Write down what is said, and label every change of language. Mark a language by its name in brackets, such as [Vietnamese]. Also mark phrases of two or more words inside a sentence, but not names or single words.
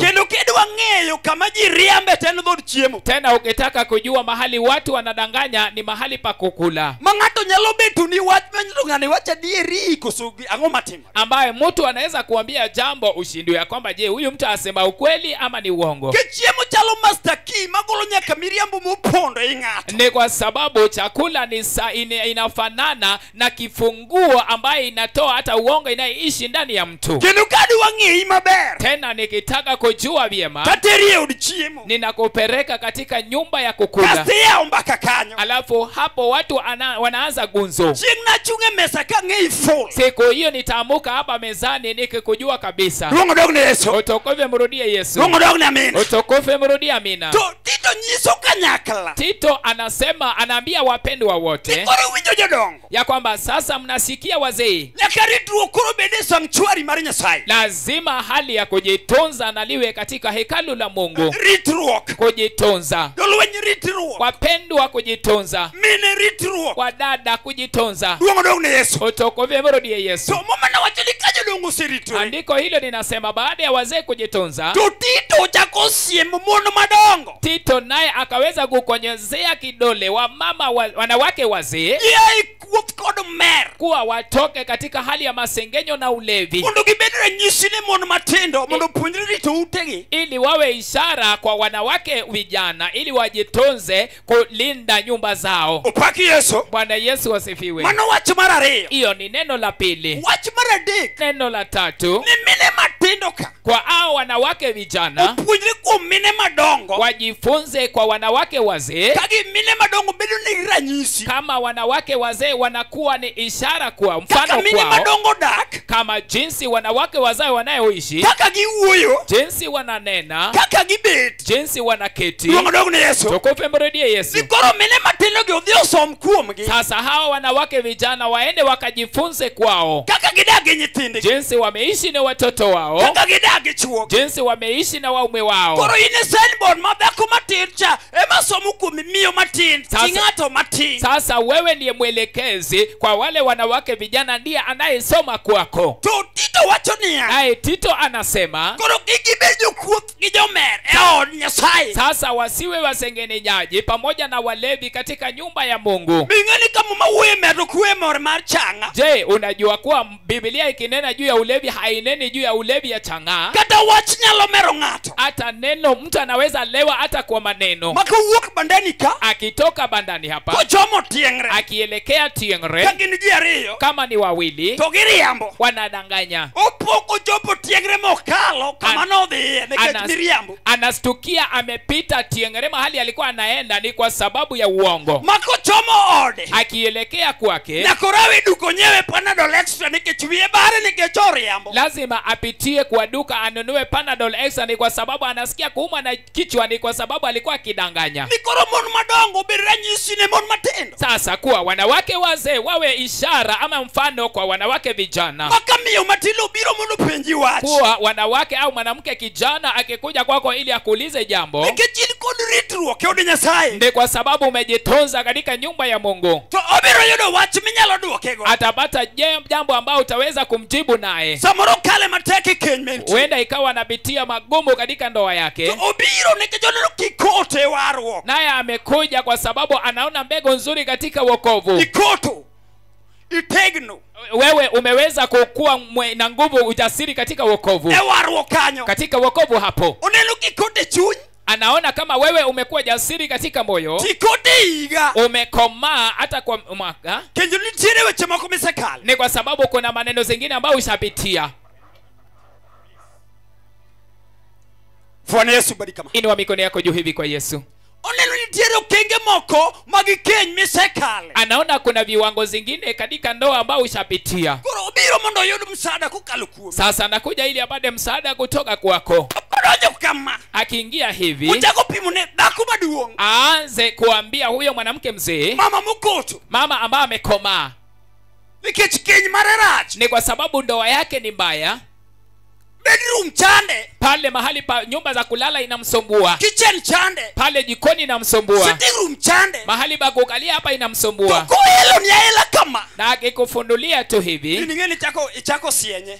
[Luo (Kenya and Tanzania)] Kendo kidwa ng'eyo kama ji riambe ten dhod chiemo. [Swahili] Tena ukitaka kujua mahali watu wanadanganya ni mahali pa kukula. [Luo (Kenya and Tanzania)] Ma ng'ato nyalo beto ni wach manyiso ng'ani wacha dieri koso ang'o matimo. [Swahili] Ambaye mtu anaweza kuambia jambo ushindwe ya kwamba je, huyu mtu asema ukweli ama ni uongo. [Luo (Kenya and Tanzania)] Ke chiemo chalo [English] master key [Luo (Kenya and Tanzania)] magolo nyaka miriambo mopondo e ng'ato. [Swahili] Ni kwa sababu chakula ni inafanana na kifunguo ambaye inatoa hata uongo inaishi ndani ya mtu. [Luo (Kenya and Tanzania)] Kendo kadwa ng'eyi maber. [Swahili] Tena nikitaka kujua vyema, [Luo (Kenya and Tanzania)] tateri e od chiemo. [Swahili] ninakupeleka katika nyumba ya kukula. [Luo (Kenya and Tanzania)] Kaste yao mbaka kanyo. [Swahili] Alafu hapo watu wanaanza gunzo. [Luo (Kenya and Tanzania)] Chieng' nachung'e mesa ka ng'eyi full. [Swahili] Siku hiyo nitaamuka hapa mezani nikikujua kabisa. [Luo (Kenya and Tanzania)] Duong' dog ne Yesu. [Swahili] Utukufu mrudie Yesu. [Luo (Kenya and Tanzania)] Duong' dog ne Amina. [Swahili] Utukufu mrudie Amina. [Luo (Kenya and Tanzania)] To Tito nyiso kanyakla. [Swahili] Tito anaambia wapendwa wote [Luo (Kenya and Tanzania)] koro winjo jodongo [Swahili] ya kwamba sasa mnasikia wazee, [Luo (Kenya and Tanzania)] nyaka ritruok koro bede sanctuary mar Nyasaye. [Swahili] lazima hali ya kujitunza na liwe katika hekalu la Mungu. [Luo (Kenya and Tanzania)] Ritruok. [Swahili] Kujitunza. [Luo (Kenya and Tanzania)] Jolweny ritruok. [Swahili] Wapendwa kujitunza. [Luo (Kenya and Tanzania)] Mine ritruok. [Swahili] Wadada kujitunza. [Luo (Kenya and Tanzania)] Duong' dog ne Yesu. [Swahili] Utukufu mrudie Yesu. [Luo (Kenya and Tanzania)] To momana wacho ni ka jodongo oseritore. [Swahili] Andiko hilo linasema baada ya wazee kujitunza, [Luo (Kenya and Tanzania)] to Tito chako siemo mon madongo. [Swahili] Tito naye akaweza kukonyezea kidole wanawake wazee [Luo (Kenya and Tanzania)] kuoth kod mer [Swahili] kuwa watoke katika hali ya masengenyo na ulevi, [Luo (Kenya and Tanzania)] mondo gibed ranyisi ne mon matindo mondo puonjre rito utegi, [Swahili] ili wawe ishara kwa wanawake vijana ili wajitunze kulinda nyumba zao. [Luo (Kenya and Tanzania)] Opaki Yesu. [Swahili] Bwana Yesu asifiwe. [Luo (Kenya and Tanzania)] Mano wach mar ariyo. [Swahili] Hiyo ni neno la pili. [Luo (Kenya and Tanzania)] Wach mar adek. [Swahili] Neno la tatu, [Luo (Kenya and Tanzania)] ni mine matindo ka [Swahili] kwa hao wanawake vijana [Luo (Kenya and Tanzania)] puonjre kuom mine madongo, [Swahili] wajifunze kwa wanawake wazee. [Luo (Kenya and Tanzania)] kagi mine madongo bedo ni ranyisi, [Swahili] kama wanawake wazee wanakuwa ni ishara kwa mfano [Luo (Kenya and Tanzania)] kaka mine [Swahili] kwao, [Luo (Kenya and Tanzania)] madongo dak, [Swahili] kama jinsi wanawake wazee wanayoishi, [Luo (Kenya and Tanzania)] kaka giwuoyo, [Swahili] jinsi wananena, [Luo (Kenya and Tanzania)] kaka gibet, [Swahili] jinsi wanaketi. [Luo (Kenya and Tanzania)] Duong' dog ne Yesu. [Swahili] Tukufu mrudie Yesu. [Luo (Kenya and Tanzania)] Koro mine matindo gi odhi osom kuomgi. [Swahili] Sasa hawa wanawake vijana waende wakajifunze kwao, [Luo (Kenya and Tanzania)] kaka gidak gi nyithindgi, [Swahili] jinsi wameishi na watoto wao, [Luo (Kenya and Tanzania)] kaka gidak gi chuogi, [Swahili] jinsi wameishi na waume wao. [Luo (Kenya and Tanzania)] koro ine signboard madhako matin cha ema somo kuom miyo matin, chi ng'ato matin. [Swahili] Sasa wewe ndiye mwelekezi kwa wale wanawake vijana, ndiye anayesoma kwako. [Luo (Kenya and Tanzania)] To Tito wacho niya, [Swahili] naye Tito anasema [Luo (Kenya and Tanzania)] koro gigi gibed jokuoth gi jomer e od Nyasaye. [Swahili] Sasa wasiwe wasengenyaji pamoja na walevi katika nyumba ya Mungu. [Luo (Kenya and Tanzania)] Bingani kama mawuoyo medo kuwe mor mar changa. [Swahili] Je, unajua kuwa Biblia ikinena juu ya ulevi haineni juu ya ulevi ya chang'aa? [Luo (Kenya and Tanzania)] Kata wach nyalo mero ng'ato. [Swahili] Hata neno mtu anaweza lewa hata kwa maneno. [Luo (Kenya and Tanzania)] Makowuok bandani ka [Swahili] Akitoka bandani hapa [Luo (Kenya and Tanzania)] kochomo tiengre [Swahili] akielekea tiengre, [Luo (Kenya and Tanzania)] kagin ji ariyo [Swahili] kama ni wawili [Luo (Kenya and Tanzania)] to giriambo [Swahili] wanadanganya. [Luo (Kenya and Tanzania)] opoko chopo tiengre mokalo kama nodhiye nekech miriambo. [Swahili] Anastukia amepita tiengre mahali alikuwa anaenda ni kwa sababu ya uongo. [Luo (Kenya and Tanzania)] Makochomo ode [Swahili] Akielekea kwake [Luo (Kenya and Tanzania)] nakorawi duko nyewe Panadol Extra nikech wiye bare nikech oriambo. [Swahili] lazima apitie kwa duka anunue Panadol Extra ni kwa sababu anasikia kuuma na kichwa, ni kwa sababu alikuwa akidanganya. [Luo (Kenya and Tanzania)] Nikoro mon madongo bed ranyisi ne mon matindo. [Swahili] Sasa kuwa wanawake wazee wawe ishara ama mfano kwa wanawake vijana. [Luo (Kenya and Tanzania)] Makamiyo matilo biro mondo penji wach. [Swahili] Kuwa wanawake au mwanamke kijana akikuja kwako ili akuulize jambo, [Luo (Kenya and Tanzania)] Nikech in kod ritruok e od Nyasaye. [Swahili] ni kwa sababu umejitunza katika nyumba ya Mungu. [Luo (Kenya and Tanzania)] To obiro yudo wach minyalo duokego. [Swahili] Atapata jambo ambao utaweza kumjibu naye. [Luo (Kenya and Tanzania)] Samoro kale mateke keny menti. [Swahili] Huenda ikawa anapitia magumu katika ndoa yake. [Luo (Kenya and Tanzania)] To obiro nikech oneno kikote warruok. [Swahili] Naye amekuja kwa sababu anaona mbegu nzuri katika wokovu. [Luo (Kenya and Tanzania)] Ikoto itegno [Swahili] Wewe umeweza kukua na nguvu, ujasiri katika wokovu. [Luo (Kenya and Tanzania)] e warruok kanyo. [Swahili] Katika wokovu hapo [Luo (Kenya and Tanzania)] Oneno kikote chuny. [Swahili] anaona kama wewe umekuwa jasiri katika moyo, [Luo (Kenya and Tanzania)] Kikote higa. [Swahili] umekomaa hata kwa mwaka. [Luo (Kenya and Tanzania)] Kenjo nitiere weche moko misekalo. [Swahili] Ni kwa sababu kuna maneno zingine ambayo ushapitia. Bwana Yesu bariki kama. Inua mikono yako juu hivi kwa Yesu. [Luo (Kenya and Tanzania)] Oneno nitiere okenge moko magikeny misekale. [Swahili] Anaona kuna viwango zingine katika ndoa ambao ushapitia. [Luo (Kenya and Tanzania)] Koro obiro mondo oyud msaada kokalo kuom. [Swahili] Sasa anakuja ili apate msaada kutoka kwako. [Luo (Kenya and Tanzania)] Odonjo kama. [Swahili] Akiingia hivi, [Luo (Kenya and Tanzania)] Uchako pimo ne dhako maduong'. [Swahili] aanze kuambia huyo mwanamke mzee, [Luo (Kenya and Tanzania)] Mama mokoto. [Swahili] mama ambaye amekomaa, [Luo (Kenya and Tanzania)] Nikech keny mare rach. [Swahili] ni kwa sababu ndoa yake ni mbaya. [Luo (Kenya and Tanzania)] Bedroom chande. [Swahili] Pale mahali pa nyumba za kulala inamsumbua, [Luo (Kenya and Tanzania)] Kitchen chande. [Swahili] pale jikoni inamsumbua, [English] Sitting room [Luo (Kenya and Tanzania)] chande. [Swahili] mahali pa kukalia hapa inamsumbua. [Luo (Kenya and Tanzania)] Koelo ni aela kama. [Swahili] Na akikufundulia tu hivi, [Luo (Kenya and Tanzania)] Ningeni ichako sienye.